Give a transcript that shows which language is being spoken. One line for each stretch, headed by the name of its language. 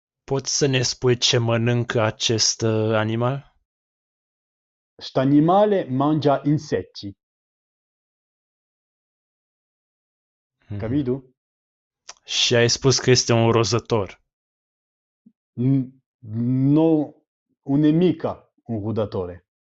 Romanian: Poți să ne spui ce mănâncă acest animal?
Italian: Questo animale mangia insetti. Capito?
Romanian: Și ai spus că este un rozător.
Italian: No, non è mica un rudatore.